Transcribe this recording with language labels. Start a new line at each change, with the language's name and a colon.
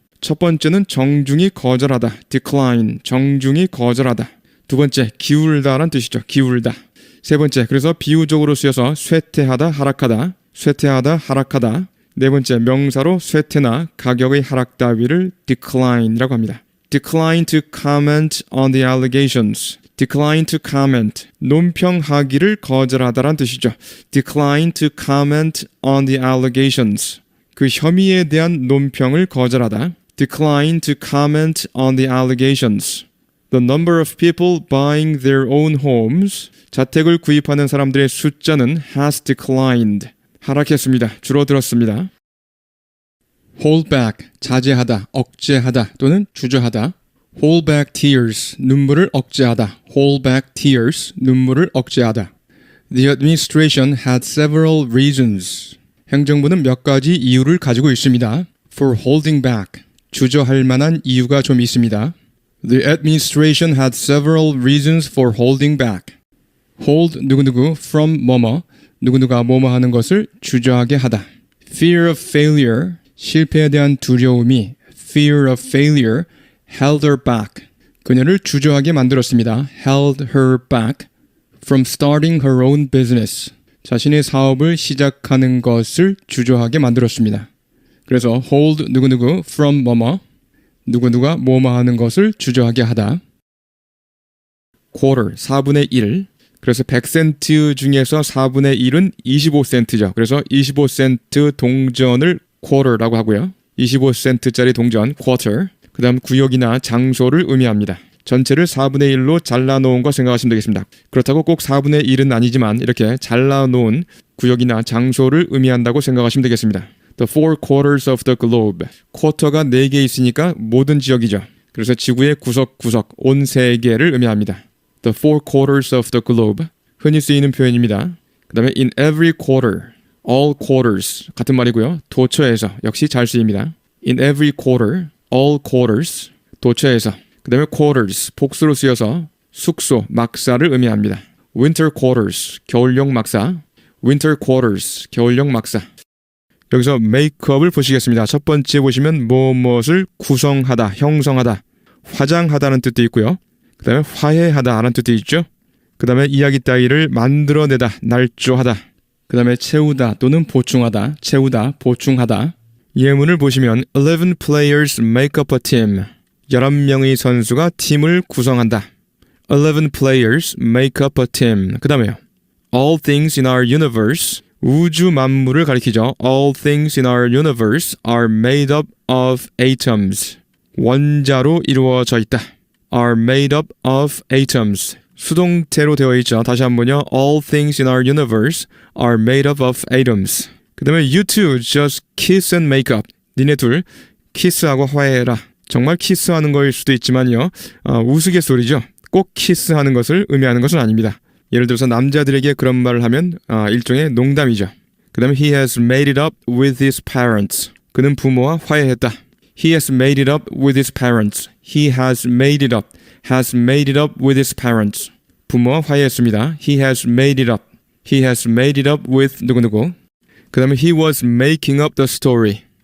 Korean: 첫 번째는 정중히 거절하다, decline, 정중히 거절하다. 두 번째, 기울다란 뜻이죠, 기울다. 세 번째, 그래서 비유적으로 쓰여서 쇠퇴하다, 하락하다, 쇠퇴하다, 하락하다. 네 번째, 명사로 쇠퇴나 가격의 하락 따위를 decline이라고 합니다.
English: decline to comment on the allegations. decline to comment,
Korean: 논평하기를 거절하다란 뜻이죠.
English: decline to comment on the allegations.
Korean: 그 혐의에 대한 논평을 거절하다.
English: decline to comment on the allegations. The number of people buying their own homes.
Korean: 자택을 구입하는 사람들의 숫자는
English: has declined.
Korean: 하락했습니다. 줄어들었습니다. hold back, 자제하다, 억제하다 또는 주저하다.
English: hold back tears,
Korean: 눈물을 억제하다.
English: hold back tears, 눈물을 억제하다. The administration had several reasons.
Korean: 행정부는 몇 가지 이유를 가지고 있습니다.
English: For holding back,
Korean: 주저할 만한 이유가 좀 있습니다.
English: The administration had several reasons for holding back.
Korean: hold 누구누구 from 뭐뭐, 누구누가 뭐뭐 하는 것을 주저하게 하다.
English: Fear of failure,
Korean: 실패에 대한 두려움이
English: fear of failure held her back.
Korean: 그녀를 주저하게 만들었습니다.
English: held her back from starting her own business.
Korean: 자신의 사업을 시작하는 것을 주저하게 만들었습니다. 그래서 hold 누구누구 from 뭐뭐, 누구누가 뭐뭐 하는 것을 주저하게 하다. quarter, 4분의 1. 그래서 100센트 중에서 4분의 1은 25센트죠. 그래서 25센트 동전을 quarter라고 하고요. 25센트짜리 동전, quarter. 그 다음 구역이나 장소를 의미합니다. 전체를 4분의 1로 잘라놓은 거 생각하시면 되겠습니다. 그렇다고 꼭 4분의 1은 아니지만 이렇게 잘라놓은 구역이나 장소를 의미한다고 생각하시면 되겠습니다.
English: The four quarters of the globe.
Korean: 쿼터가 4개 있으니까 모든 지역이죠. 그래서 지구의 구석구석, 온 세계를 의미합니다.
English: The four quarters of the globe.
Korean: 흔히 쓰이는 표현입니다. 그 다음에 in every quarter, all quarters 같은 말이고요. 도처에서 역시 잘 쓰입니다.
English: In every quarter, all quarters,
Korean: 도처에서. 그 다음에 quarters, 복수로 쓰여서 숙소, 막사를 의미합니다. winter quarters, 겨울용 막사. winter quarters, 겨울용 막사. 여기서 makeup을 보시겠습니다. 첫 번째 보시면 무엇을 구성하다, 형성하다, 화장하다는 뜻도 있고요. 그 다음에 화해하다라는 뜻도 있죠. 그 다음에 이야기 따위를 만들어내다, 날조하다. 그 다음에 채우다 또는 보충하다, 채우다, 보충하다. 예문을 보시면
English: 11 players make up a team.
Korean: 11명의 선수가 팀을 구성한다.
English: 11 players make up a team.
Korean: 그 다음에요.
English: All things in our universe.
Korean: 우주 만물을 가리키죠.
English: All things in our universe are made up of atoms.
Korean: 원자로 이루어져 있다.
English: are made up of atoms.
Korean: 수동태로 되어 있죠. 다시 한번요.
English: All things in our universe are made up of atoms.
Korean: 그 다음에
English: you two just kiss and make up.
Korean: 니네 둘 키스하고 화해해라. 정말 키스하는 거일 수도 있지만요. 우스갯소리죠. 꼭 키스하는 것을 의미하는 것은 아닙니다. 예를 들어서 남자들에게 그런 말을 하면 일종의 농담이죠. 그 다음에
English: he has made it up with his parents.
Korean: 그는 부모와 화해했다.
English: He has made it up with his parents. He has made it up. Has made it up with his parents.
Korean: 부모와 화해했습니다.
English: He has made it up. He has made it up with 누구누구.
Korean: 그 다음에
English: he was making up the story.